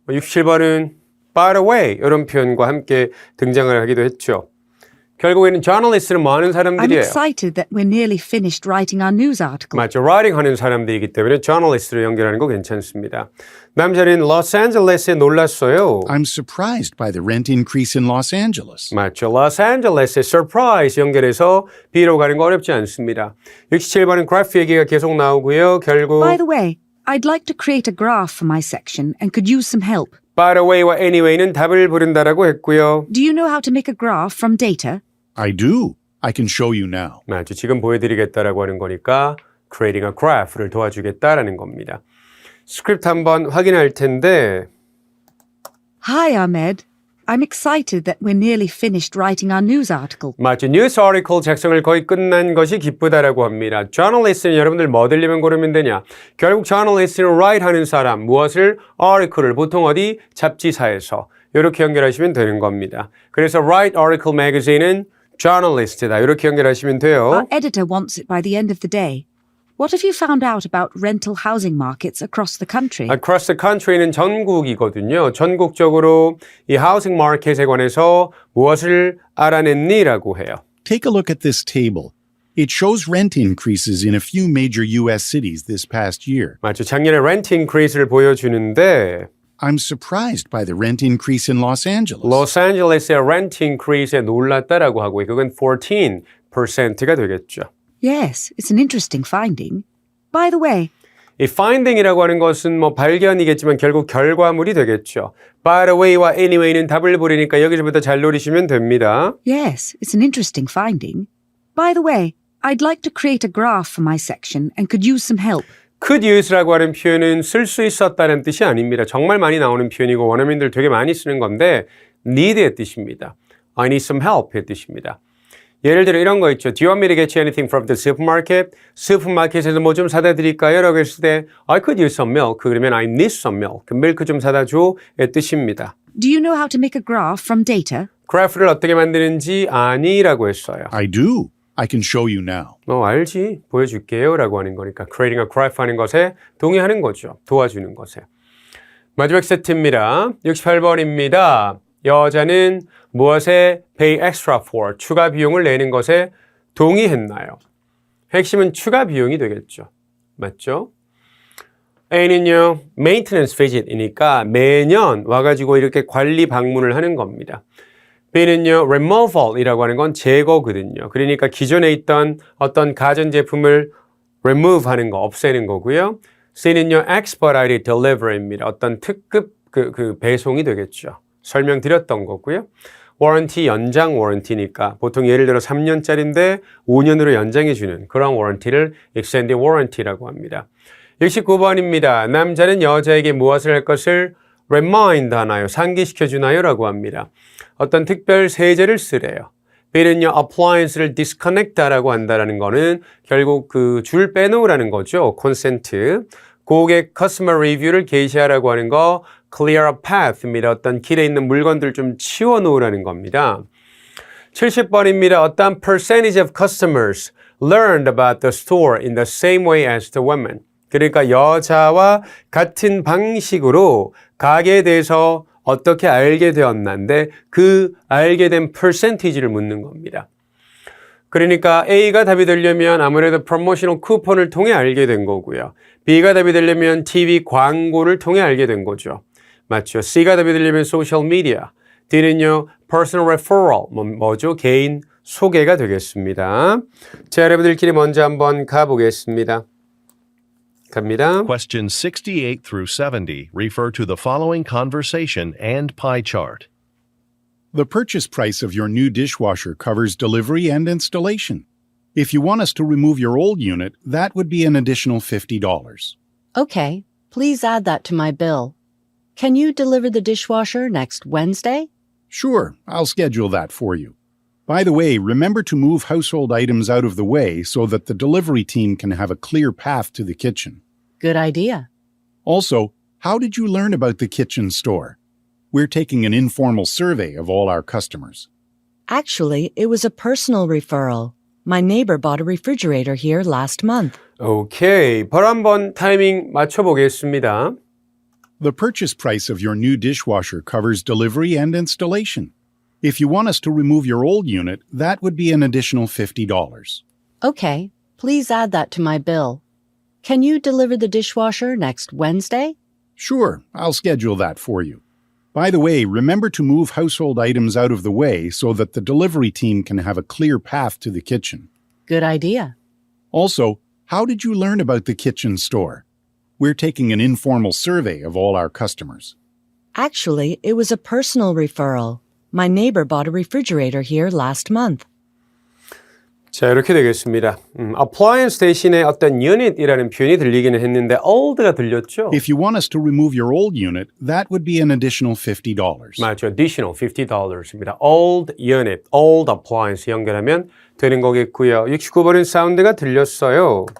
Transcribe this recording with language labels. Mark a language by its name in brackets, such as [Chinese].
[Korean] 67번은 by the way 이런 표현과 함께 등장을 하기도 했죠. 결국에는 journalist는 뭐 하는 [English] I'm [Korean] 사람들이에요? [English] excited that we're nearly finished writing our news article. [Korean] 맞죠. writing 하는 사람들이기 때문에 journalist로 연결하는 거 괜찮습니다. 남자는 로스앤젤레스에 놀랐어요. [English] I'm surprised by the rent increase in Los Angeles. [Korean] 맞죠. 로스앤젤레스에 surprise 연결해서 B로 가는 거 어렵지 않습니다. 67번은 그래프 얘기가 계속 나오고요. 결국 [English] By the way, I'd like to create a graph for my section and could use some help. [Korean] by the way와 anyway는 답을 부른다라고 했고요. [English] Do you know how to make a graph from data? I do. I can show you now. [Korean] 맞죠. 지금 보여드리겠다라고 하는 거니까 creating a graph를 도와주겠다라는 겁니다. 스크립트 한번 확인할 텐데 [English] Hi, Ahmed. I'm excited that we're nearly finished writing our news article. [Korean] 맞죠. 뉴스 아티클 작성을 거의 끝난 것이 기쁘다라고 합니다. journalist는 여러분들 뭐 들리면 고르면 되냐. 결국 journalist는 write 하는 사람, 무엇을 article을 보통 어디 잡지사에서 이렇게 연결하시면 되는 겁니다. 그래서 write article magazine은 journalist다. 이렇게 연결하시면 돼요. [English] Our editor wants it by the end of the day. What have you found out about rental housing markets across the country? [Korean] Across the country는 전국이거든요. 전국적으로 이 하우싱 마켓에 관해서 무엇을 알아냈니라고 해요. [English] Take a look at this table. It shows rent increases in a few major U.S. cities this past year. [Korean] 맞죠. 작년에 rent increase를 보여주는데 [English] I'm surprised by the rent increase in Los Angeles. [Korean] 로스앤젤레스의 rent increase에 놀랐다라고 하고 그건 14%가 되겠죠. [English] Yes, it's an interesting finding. By the way, [Korean] 이 finding이라고 하는 것은 뭐 발견이겠지만 결국 결과물이 되겠죠. By the way와 anyway는 답을 부르니까 여기서부터 잘 노리시면 됩니다. [English] yes, it's an interesting finding. By the way, I'd like to create a graph for my section and could use some help. [Korean] could use라고 하는 표현은 쓸 수 있었다는 뜻이 아닙니다. 정말 많이 나오는 표현이고 원어민들 되게 많이 쓰는 건데 need의 뜻입니다. [English] I need some help [Korean] 의 뜻입니다. 예를 들어 이런 거 있죠. [English] Do you want me to get you anything from the supermarket? [Korean] 슈퍼마켓에서 뭐 좀 사다 드릴까요? 라고 했을 때 [English] I could use some milk. [Korean] 그러면 [English] I need some milk. [Korean] 밀크 좀 사다 줘의 뜻입니다. [English] Do you know how to make a graph from data? [Korean] 그래프를 어떻게 만드는지 아니라고 했어요. [English] I do. I can show you now. [Korean] 알지. 보여줄게요. 라고 하는 거니까 creating a graph 하는 것에 동의하는 거죠. 도와주는 것에. 마지막 세트입니다. 68번입니다. 여자는 무엇에 pay extra for, 추가 비용을 내는 것에 동의했나요? 핵심은 추가 비용이 되겠죠. 맞죠? A는요, maintenance visit이니까 매년 와가지고 이렇게 관리 방문을 하는 겁니다. B는요, removal이라고 하는 건 제거거든요. 그러니까 기존에 있던 어떤 가전제품을 remove 하는 거, 없애는 거고요. C는요, expedited delivery입니다. 어떤 특급 그 배송이 되겠죠. 설명드렸던 거고요. warranty, 연장 warranty니까 보통 예를 들어 3년짜리인데 5년으로 연장해주는 그런 warranty를 extended warranty라고 합니다. 69번입니다. 남자는 여자에게 무엇을 할 것을 remind 하나요? 상기시켜 주나요? 라고 합니다. 어떤 특별 세제를 쓰래요. B는요, appliance를 disconnect 하라고 한다는 거는 결국 그 줄 빼놓으라는 거죠. consent. 고객 customer review를 게시하라고 하는 거 clear a path입니다. 어떤 길에 있는 물건들 좀 치워 놓으라는 겁니다. 70번입니다. [English] 어떤 percentage of customers learned about the store in the same way as the women. [Korean] 그러니까 여자와 같은 방식으로 가게에 대해서 어떻게 알게 되었는데 그 알게 된 percentage를 묻는 겁니다. 그러니까 A가 답이 되려면 아무래도 프로모셔널 쿠폰을 통해 알게 된 거고요. B가 답이 되려면 TV 광고를 통해 알게 된 거죠. 맞죠? C가 답이 되려면 소셜 미디어. D는요, personal referral. 뭐죠? 개인 소개가 되겠습니다. 자, 여러분들끼리 먼저 한번 가보겠습니다. 갑니다. [English] Questions 68 through 70 refer to the following conversation and pie chart. The purchase price of your new dishwasher covers delivery and installation. If you want us to remove your old unit, that would be an additional $50. Okay, please add that to my bill. Can you deliver the dishwasher next Wednesday? Sure, I'll schedule that for you. By the way, remember to move household items out of the way so that the delivery team can have a clear path to the kitchen. Good idea. Also, how did you learn about the kitchen store? We're taking an informal survey of all our customers. Actually, it was a personal referral. My neighbor bought a refrigerator here last month. [Korean] 오케이. 바로 한번 타이밍 맞춰보겠습니다. [English] The purchase price of your new dishwasher covers delivery and installation. If you want us to remove your old unit, that would be an additional $50. Okay, please add that to my bill. Can you deliver the dishwasher next Wednesday? Sure, I'll schedule that for you. By the way, remember to move household items out of the way so that the delivery team can have a clear path to the kitchen. Good idea. Also, how did you learn about the kitchen store? We're taking an informal survey of all our customers. Actually, it was a personal referral. My neighbor bought a refrigerator here last month. [Korean] 자, 이렇게 되겠습니다. appliance 대신에 어떤 unit이라는 표현이 들리기는 했는데 old가 들렸죠? [English] If you want us to remove your old unit, that would be an additional $50. [Korean] 맞죠. additional $50입니다. old unit, old appliance 연결하면 되는 거겠고요. 69번은 사운드가 들렸어요.